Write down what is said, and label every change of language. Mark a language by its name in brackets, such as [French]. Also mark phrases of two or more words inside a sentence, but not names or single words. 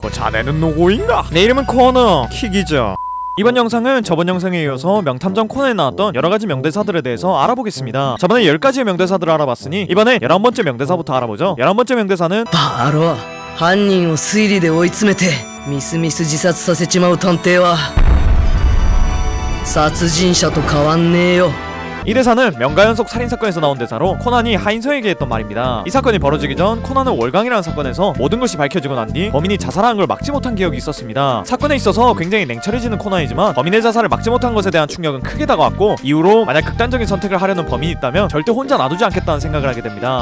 [Korean] 자네는 누구인가? 내 이름은 코너 킥이죠. 이번 영상은 저번 영상에 이어서 명탐정 코난에 나왔던 여러가지 명대사들에 대해서 알아보겠습니다. 저번에 10가지의 명대사들을 알아봤으니 이번에 11번째 명대사부터 알아보죠. 11번째 명대사는 [Japanese] バロア犯人を推理で追い詰めてみすみす自殺させちまう探偵は殺人者と変わんねえよ。 [Korean] 이 대사는 명가연속 살인사건에서 나온 대사로 코난이 하인성에게 했던 말입니다. 이 사건이 벌어지기 전 코난은 월광이라는 사건에서 모든 것이 밝혀지고 난 뒤 범인이 자살하는 걸 막지 못한 기억이 있었습니다. 사건에 있어서 굉장히 냉철해지는 코난이지만 범인의 자살을 막지 못한 것에 대한 충격은 크게 다가왔고 이후로 만약 극단적인 선택을 하려는 범인이 있다면 절대 혼자 놔두지 않겠다는 생각을 하게 됩니다.